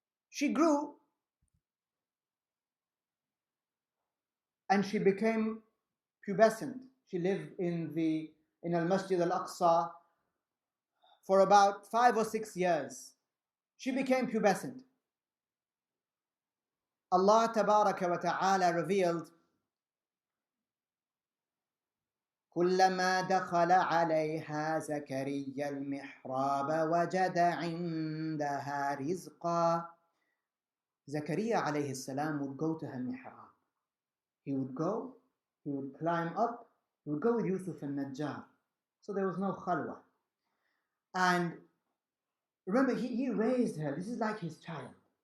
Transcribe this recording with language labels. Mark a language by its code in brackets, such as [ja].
[en] She grew and she became pubescent. She lived in Al-Masjid Al-Aqsa for about 5 or 6 years. She became pubescent. Allah Tabaraka wa Ta'ala revealed, [ar] كلما دخل عليها زكريا المحراب وجد عندها رزقا. [en] Zakaria alayhi salam would go to her mihrab. He would climb up, he would go with Yusuf al-Najjar. So there was no khalwa. And remember, he raised her. This is like his child.